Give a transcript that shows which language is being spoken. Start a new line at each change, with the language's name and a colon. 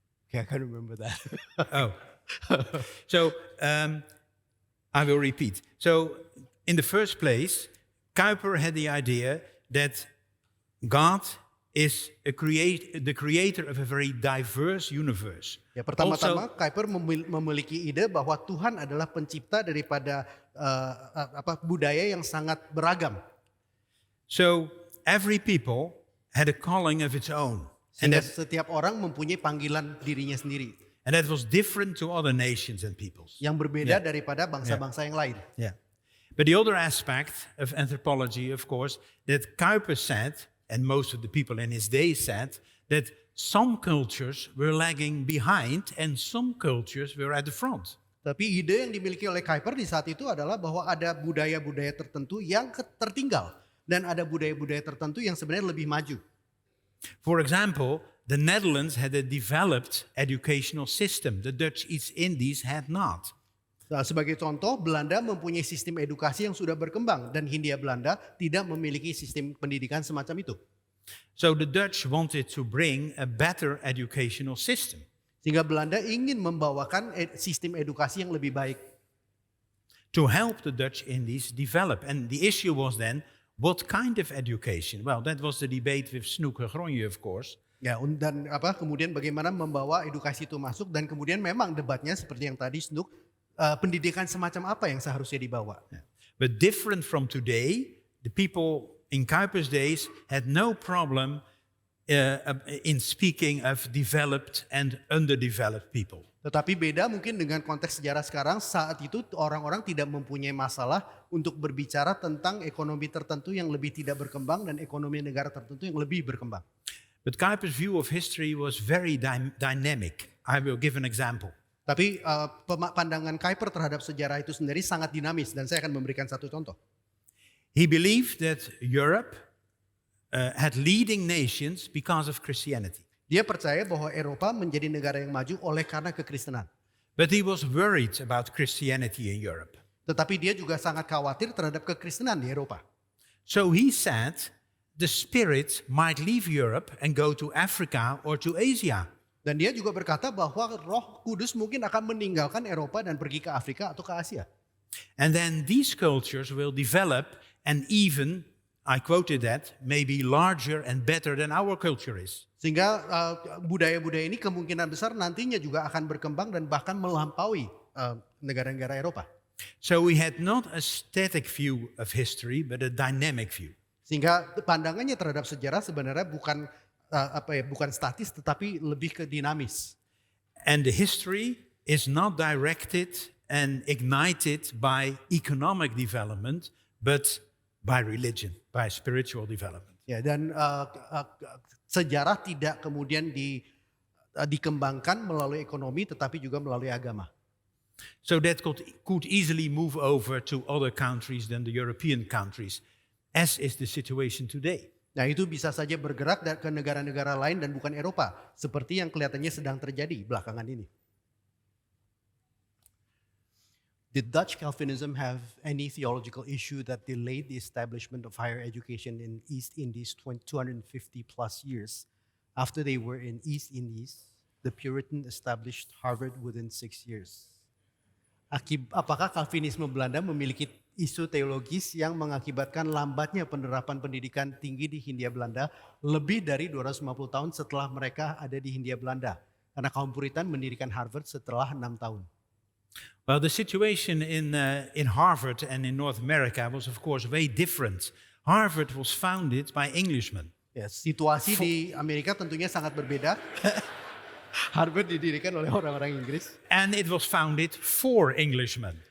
English: Okay, I can't remember that. Oh. So I will repeat. So in the first place, Kuiper had the idea that God is the creator of a very diverse universe.
Indonesian: Ya, pertama-tama Kuiper memiliki ide bahwa Tuhan adalah pencipta daripada budaya yang sangat beragam.
English: So every people had a calling of its own.
Indonesian: Sehingga setiap orang mempunyai panggilan dirinya sendiri.
English: And that was different to other nations and peoples.
Indonesian: Yang berbeda daripada bangsa-bangsa yang lain.
English: Yeah. But the other aspect of anthropology, of course, that Kuiper said, and most of the people in his day said, that some cultures were lagging behind and some cultures were at the front.
Indonesian: Tapi ide yang dimiliki oleh Kuiper di saat itu adalah bahwa ada budaya-budaya tertentu yang tertinggal dan ada budaya-budaya tertentu yang sebenarnya lebih maju.
English: For example, the Netherlands had a developed educational system. The Dutch East Indies had not.
Indonesian: Nah, sebagai contoh, Belanda mempunyai sistem edukasi yang sudah berkembang dan Hindia Belanda tidak memiliki sistem pendidikan semacam itu.
English: So the Dutch wanted to bring a better educational system.
Indonesian: Sehingga Belanda ingin membawakan sistem edukasi yang lebih baik.
English: To help the Dutch Indies develop. And the issue was then, what kind of education? Well, that was the debate with Snoeke Gronje, of course.
Indonesian: Ya, dan kemudian bagaimana membawa edukasi itu masuk, dan kemudian memang debatnya seperti yang tadi Snoeke, pendidikan semacam apa yang seharusnya dibawa.
English: Yeah. But different from today, the people in Kuiper's days had no problem in speaking of developed and underdeveloped people.
Indonesian: Tetapi beda mungkin dengan konteks sejarah sekarang, saat itu orang-orang tidak mempunyai masalah untuk berbicara tentang ekonomi tertentu yang lebih tidak berkembang dan ekonomi negara tertentu yang lebih berkembang.
English: But Kuiper's view of history was very dynamic. I will give an example.
Indonesian: Tapi pandangan Kuiper terhadap sejarah itu sendiri sangat dinamis, dan saya akan memberikan satu contoh.
English: He believed that Europe had leading nations because of Christianity.
Indonesian: Dia percaya bahwa Eropa menjadi negara yang maju oleh karena kekristenan.
English: But he was worried about Christianity in Europe.
Indonesian: Tetapi dia juga sangat khawatir terhadap kekristenan di Eropa.
English: So he said the spirit might leave Europe and go to Africa or to Asia.
Indonesian: Dan dia juga berkata bahwa Roh Kudus mungkin akan meninggalkan Eropa dan pergi ke Afrika atau ke Asia.
English: And then these cultures will develop and even, I quoted that, maybe larger and better than our culture is.
Indonesian: Sehingga budaya-budaya ini kemungkinan besar nantinya juga akan berkembang dan bahkan melampaui negara-negara Eropa.
English: So we had not a static view of history, but a dynamic view.
Indonesian: Sehingga pandangannya terhadap sejarah sebenarnya bukan statis tetapi lebih ke dinamis.
English: And the history is not directed and ignited by economic development, but by religion, by spiritual development.
Indonesian: Ya, dan sejarah tidak kemudian dikembangkan melalui ekonomi tetapi juga melalui agama.
English: So that could easily move over to other countries than the European countries, as is the situation today.
Indonesian: Nah, itu bisa saja bergerak ke negara-negara lain dan bukan Eropa, seperti yang kelihatannya sedang terjadi belakangan ini.
English: Did Dutch Calvinism have any theological issue that delayed the establishment of higher education in East Indies 250 plus years? After they were in East Indies, the Puritan established Harvard within 6 years.
Indonesian: Apakah Calvinisme Belanda memiliki isu teologis yang mengakibatkan lambatnya penerapan pendidikan tinggi di Hindia Belanda lebih dari 250 tahun setelah mereka ada di Hindia Belanda? Karena kaum Puritan mendirikan Harvard setelah 6 tahun.
English: Well, the situation in Harvard and in North America was, of course, very different. Harvard was founded by Englishmen.
Indonesian: Ya, situasi di Amerika tentunya sangat berbeda. Harvard didirikan oleh orang-orang Inggris.
English: And it was founded for Englishmen.